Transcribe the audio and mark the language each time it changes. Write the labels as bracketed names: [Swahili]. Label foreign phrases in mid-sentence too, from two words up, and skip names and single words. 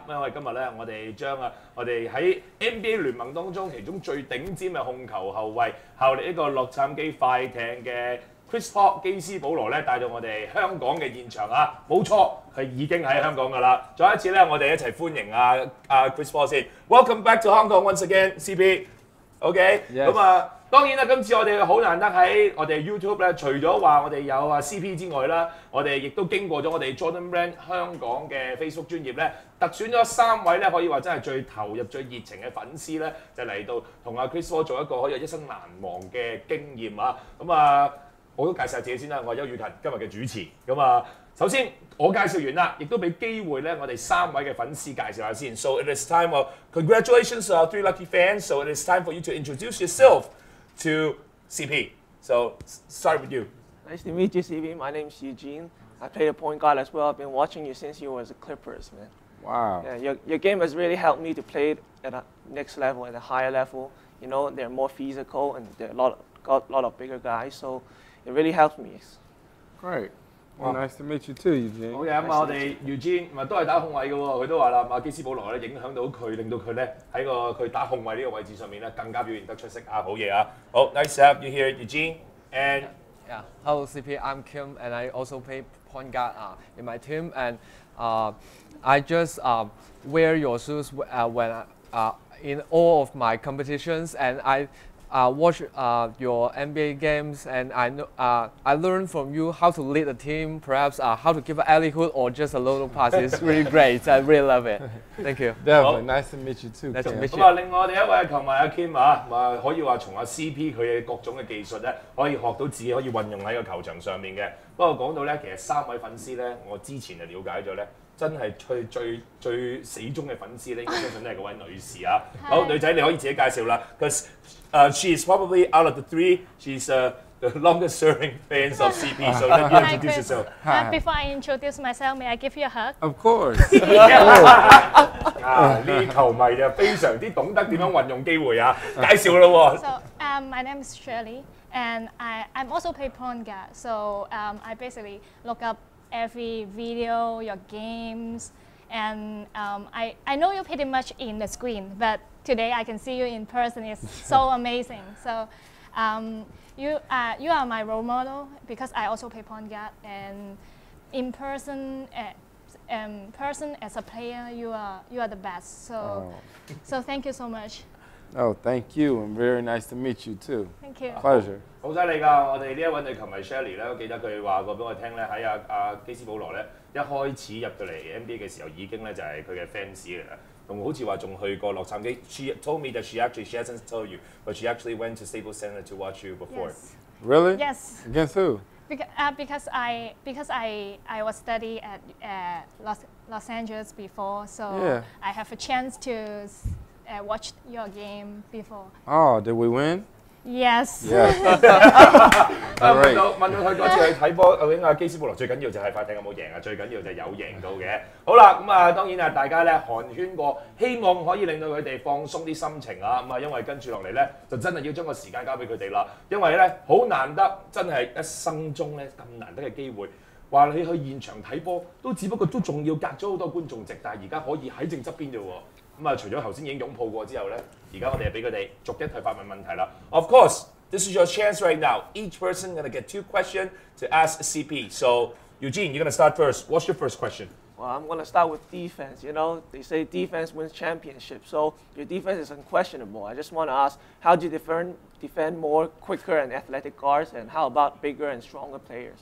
[Cantonese] 因為今日咧，我哋將我哋喺 NBA 聯盟當中其中最頂尖嘅控球後衞，效力呢個洛杉磯快艇嘅 Chris Paul 基斯保羅咧，帶到我哋香港嘅現場啊！冇錯，佢已經喺香港㗎啦。再一次咧，我哋一齊歡迎Chris Paul 先。 [English] Welcome back to Hong Kong once again, [Cantonese] CP。OK， 咁當然啦，今次我哋好難得喺我哋 YouTube 咧，除咗話我哋有CP 之外啦，我哋亦都經過咗我哋 Jordan Brand 香港嘅 Facebook 專頁咧，特選咗3位咧，可以話真係最投入、最熱情嘅粉絲咧，就嚟到同Chris Paul 做一個可以一生難忘嘅經驗啊！我都介紹下自己先啦，我係邱宇勤，今日嘅主持。首先我介紹完啦，亦都俾機會咧，我哋3位嘅粉絲介紹下先。 [English] So it is time of congratulations to our 3 lucky fans. So it is time for you to introduce yourself to CP. So start with you. Nice to meet you, CP. My name is Eugene. I play the point guard as well. I've been watching you since you was the Clippers, man. Wow. Yeah, your game has really helped me to play at a next level, at a higher level. You know, they're more physical and they're got a lot of bigger guys, so it really helps me. Great. Well, nice to meet you too, Eugene. [Cantonese] 好嘅，我哋 Eugene 都係打控衞嘅喎，佢都話啦，基斯保羅咧影響到佢，令到佢咧喺佢打控衞呢個位置上面咧更加表現得出色啊！好嘢啊！ [English] 好 ，nice to have you here, Eugene. And yeah, hello CP. I'm Kim, and I also play point guard in my team. And I just wear your shoes when in all of my competitions, and I watch your NBA games, and I learned from you how to lead a team, perhaps how to give an alley-oop or just a little pass. It's really great. I really love it. Thank you. Definitely. Nice to meet you too. Nice to meet you. [Cantonese] 另外我哋一位球迷Kim可以話從CP佢嘅各種嘅技術咧，可以學到自己可以運用喺個球場上面嘅。不過講到咧，其實3位粉絲咧，我之前就了解咗咧。真係最死忠嘅粉絲咧，應該相信都係嗰位女士啊。好，女仔你可以自己介紹啦。 [English] Because she is probably out of the 3, she's the longest serving fans of CP. So let you introduce yourself. Before I introduce myself, may I give you a hug? Of course. [Cantonese] 呢啲球迷就非常之懂得點樣運用機會啊！介紹咯喎。 [English] So my name is Shirley, and I'm also play point guard. So I basically look up every video, your games, and I know you pretty much in the screen, but today I can see you in person. It's so amazing. So you are my role model because I also play point guard, and in person, as a player, you are the best. So thank you so much. Oh, thank you, and very nice to meet you too. Thank you. Pleasure. [Cantonese] 好犀利㗎！我哋呢一位女球迷 Shirley 咧，我記得佢話過俾我聽咧，喺基斯保羅咧一開始入到嚟 NBA 嘅時候已經咧就係佢嘅 fans 嚟啦。仲好似話仲去過洛杉矶。 [English] She told me that she hasn't told you, but she actually went to Staples Center to watch you before. Yes. Really? Yes. Against who? Because I was studying at Los Angeles before, so Yeah. I have a chance to watch your game before. Oh, did we win? Yes. Yes. [Cantonese] 問到佢嗰次去睇波，究竟基斯保羅最緊要就係快艇有冇贏啊？最緊要就係有贏到嘅。好啦，當然大家咧寒暄過，希望可以令到佢哋放鬆啲心情啊。因為跟住落嚟咧，就真係要將個時間交俾佢哋啦。因為咧好難得，真係一生中咧咁難得嘅機會。話你去現場睇波，都只不過都仲要隔咗好多觀眾席，但係而家可以喺正側邊啫喎。除咗頭先已經擁抱過之後咧，而家我哋係俾佢哋逐一去發問問題啦。 [English] Of course, this is your chance right now. Each person gonna get 2 questions to ask CP. So Eugene, you're gonna start first. What's your first question? Well, I'm going to start with defense. You know, they say defense wins championships, so your defense is unquestionable. I just want to ask, how do you defend more quicker and athletic guards, and how about bigger and stronger players?